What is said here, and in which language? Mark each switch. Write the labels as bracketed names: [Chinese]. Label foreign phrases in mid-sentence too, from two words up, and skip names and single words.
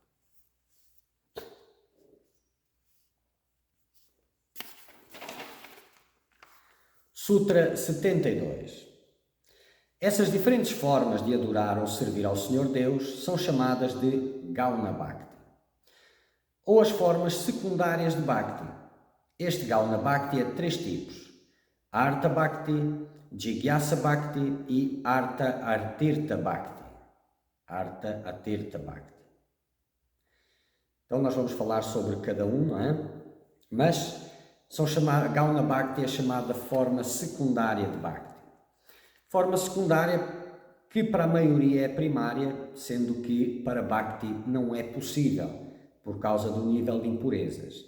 [Portuguese] Sutra 72. Essas diferentes formas de adorar ou servir ao Senhor Deus são chamadas de Gauna Bhakti, ou as formas secundárias de Bhakti. Este Gauna Bhakti é de 3 tipos: Artha Bhakti, Jigyasa Bhakti e Artha Atirtha Bhakti. Artha Atirtha Bhakti. Então nós vamos falar sobre cada um, não é? Mas Gauna Bhakti é chamada forma secundária de Bhakti. Forma secundária que para a maioria é primária, sendo que para Bhakti não é possível, por causa do nível de impurezas.